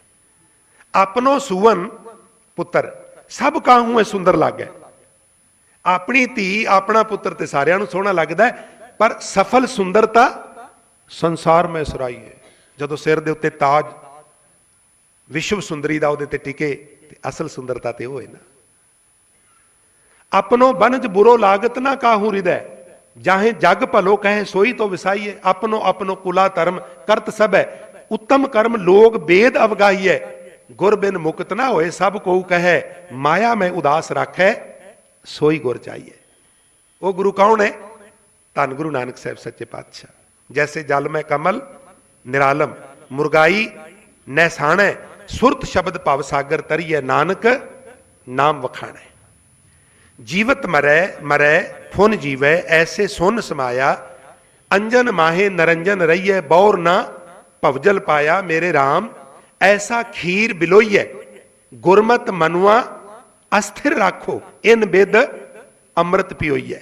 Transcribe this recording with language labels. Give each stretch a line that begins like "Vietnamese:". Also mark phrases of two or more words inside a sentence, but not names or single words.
Braj: अपनो सुवन पुत्र सब काहू है सुंदर लग है।
Punjabi: ਅਪਣੀ ਧੀ ਅਪਣਾ ਪੁੱਤਰ ਤੇ ਸਾਰਿਆਂ ਨੂੰ ਸੋਹਣਾ ਲਗਦਾ ਹੈ, ਪਰ ਸਫਲ ਸੁੰਦਰਤਾ ਸੰਸਾਰ ਮੇਂ ਸਰਾਈ ਹੈ। ਜਦੋਂ ਸਿਰ ਦੇ ਉੱਤੇ ਤਾਜ ਵਿਸ਼ਵ ਸੁੰਦਰੀ ਦਾ ਉਹਦੇ ਤੇ ਟਿਕੇ, ਤੇ ਅਸਲ ਸੁੰਦਰਤਾ ਤੇ ਹੋਏ ਨਾ।
Braj: अपनो बनज बुरो लागत ना काहू हृदय, जाहे जग भलो कहे सोई तो विसाइए। अपनो अपनो कुला धर्म करत सब है, उत्तम कर्म लोग वेद अवगाइए। गुर बिन मुक्त ना होए सब को कहे, माया में उदास राखै सोई गुर चाहिए।
Hindi: वो गुरु कौन है?
Punjabi: ਧੰਨ ਗੁਰੂ ਨਾਨਕ ਸਾਹਿਬ ਸੱਚੇ ਪਾਤਸ਼ਾਹ। ਜੈਸੇ ਜਲ ਮੇਂ ਕਮਲ ਨਿਰਾਲਮ, ਮੁਰਗਾਈ ਨੈਸਾਣੈ, ਸੁਰਤ ਸ਼ਬਦ ਭਵ ਸਾਗਰ ਤਰੀਐ, ਨਾਨਕ ਨਾਮ ਵਖਾਣੈ। ਜੀਵਤ ਮਰੈ ਮਰੈ ਫੁਨ ਜੀਵੈ ਐਸੇ ਸੁਨ ਸਮਾਇਆ ਅੰਜਨ ਮਾਹੇ ਨਰੰਜਨ ਰਹੀਐ ਬੌਰ ਨਾ ਭਵਜਲ ਪਾਇਆ ਮੇਰੇ RAM ਐਸਾ ਖੀਰ ਬਿਲੋਈਐ ਗੁਰਮਤ ਮਨੁਆ ਅਸਥਿਰ ਰਾਖੋ ਇਨ ਬਿਦ ਅੰਮ੍ਰਿਤ ਪਿਓਈਐ।